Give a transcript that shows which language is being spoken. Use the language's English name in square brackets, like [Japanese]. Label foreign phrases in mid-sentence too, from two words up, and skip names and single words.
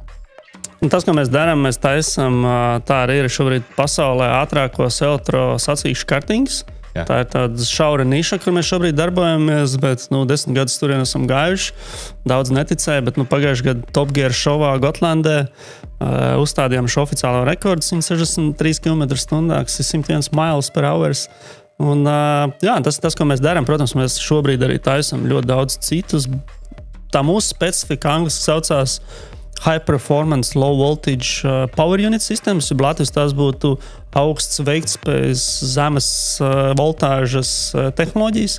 [Latvian] Un tas, ko mēs darām, mēs taisam, tā arī ir šobrīd pasaulē ātrākos elektrosacīkšu kartings. Jā. Tā ir tāda šaura niša, kur mēs šobrīd darbojamies, bet 10 gadus turien esam gājuši. Daudz neticēja, bet pagājušajā gadā Top Gear šovā Gotlandē uzstādījām šo oficiālo rekordu 163 km/h, kas ir 101 [English] miles per hours. [Latvian] Un, jā, tas ir tas, ko mēs darām. Protams, mēs šobrīd arī taisam ļoti daudz citus. Tā mūsu specifika angliski saucās [English] High Performance Low Voltage Power Unit Systems. [Latvian] Latvijas tās būtu augsts veiktspējas, zemes voltāžas tehnoloģijas.